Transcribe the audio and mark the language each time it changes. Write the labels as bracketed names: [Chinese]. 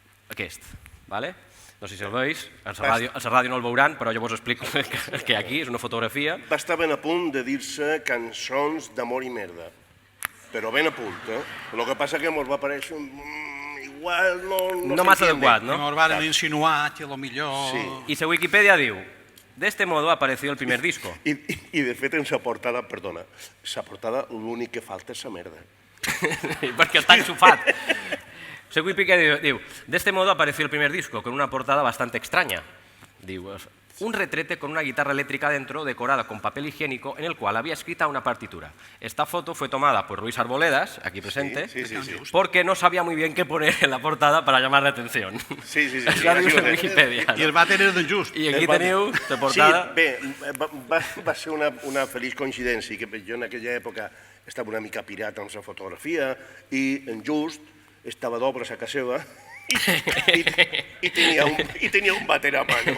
[Catalan] Aquest, vale? No sé si el veus, a la ràdio no el veuran, però jo vos explico que hi ha aquí, és una fotografia. Va estar ben a punt de dir-se cançons d'amor i merda, però ben a punt, eh? El que passa que ens va aparèixer igual no massa adequat, no? Nos van insinuar que lo millor... Sí. I la Wikipedia diu, [Spanish] de este modo apareció el primer disco. [Catalan] I de fet en la portada, perdona, la portada l'únic que falta és la merda. Perquè està enxufat. La Wikipedia diu, [Spanish] de este modo apareció el primer disco, con una portada bastante extraña. Diu, un retrete con una guitarra eléctrica dentro, decorada con papel higiénico, en el cual había escrita una partitura. Esta foto fue tomada por Luis Arboledas, aquí presente, Sí. porque no sabía muy bien qué poner en la portada para llamar la atención. Sí. [Catalan] Això diu la Wikipedia. I el va tenir d'en just. I aquí teniu la portada... Sí, bé, va ser una feliç coincidència, que jo en aquella època estava una mica pirat amb la fotografia i en Just estava d'obra a casa seva i tenia un bater a mano.